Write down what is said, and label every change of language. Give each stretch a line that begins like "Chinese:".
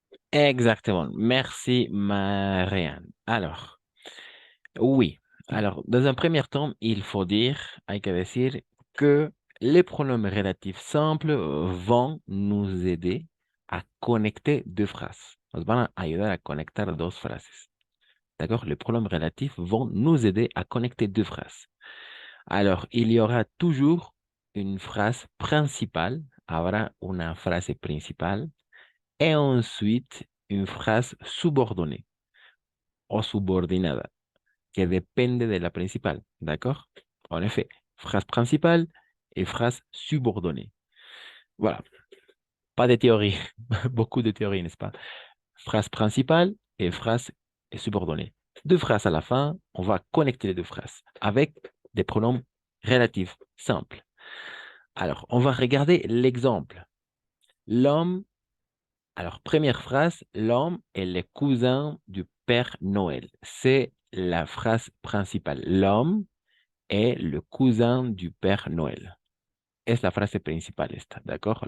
French: Exactement. Merci, Marianne. Alors, oui. Alors, dans un premier temps,
Spanish: hay que decir que
French: les pronoms relatifs simples vont nous aider à connecter deux phrases.
Spanish: Nos van a ayudar a conectar dos frases.
French: D'accord? Les pronoms relatifs vont nous aider à connecter deux phrases. Alors, il y aura toujours une phrase principale,
Spanish: habrá una frase principal,
French: et ensuite une phrase subordonnée
Spanish: o subordinada, que depende de la
French: principale, d'accord? En effet, phrase principale et phrase subordonnée. Voilà. Pas de théorie, beaucoup de théories, n'est-ce pas? Phrase principale et phrase subordonnée. Deux phrases à la fin, on va connecter les deux phrases avec des pronoms relatifs simples. Alors, on va regarder l'exemple. L'homme, alors première phrase, l'homme est le cousin du Père Noël. C'est la phrase principale. L'homme est le cousin du Père Noël.
Spanish: Es la frase principal esta, ¿d'accord?